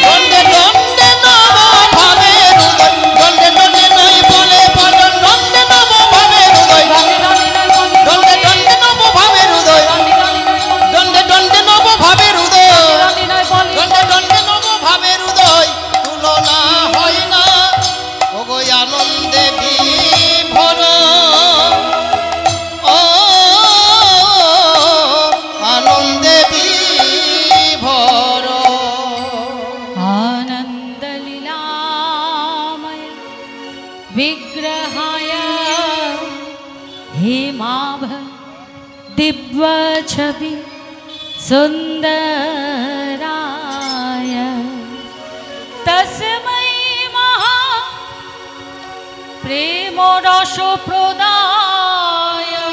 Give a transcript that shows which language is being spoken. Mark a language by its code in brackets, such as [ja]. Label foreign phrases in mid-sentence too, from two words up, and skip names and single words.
[bn] দণ্ডে দণ্ডে নব ভাবের উদয় দণ্ডে দণ্ডে নয় বলে বলন দণ্ডে নব ভাবের উদয় দণ্ডে দণ্ডে নব ভাবের উদয় দণ্ডে দণ্ডে নব ভাবের উদয় দণ্ডে দণ্ডে নব ভাবের উদয় তুলনা হয় না ওগো আনন্দে বিভোর ও আনন্দে বিভোর [sa] आनंद लीलामय विग्रहाय हेमाभ दिव्य छवि सुंदराय तस्मै महा प्रेम रस प्रदाय